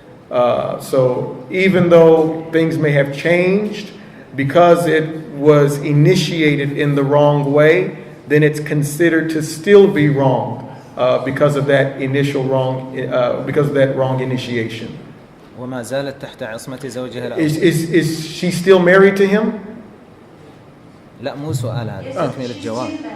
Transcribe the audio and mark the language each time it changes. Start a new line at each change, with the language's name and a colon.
English: So even though things may have changed, because it was initiated in the wrong way, then it's considered to still be wrong because of that initial wrong, because of that wrong initiation.
Arabic: وما زالت تحت عصمة زوجها الأول.
English: Is she still married to him?
Arabic: لا، مو سؤال هذا، تكمل الجواب.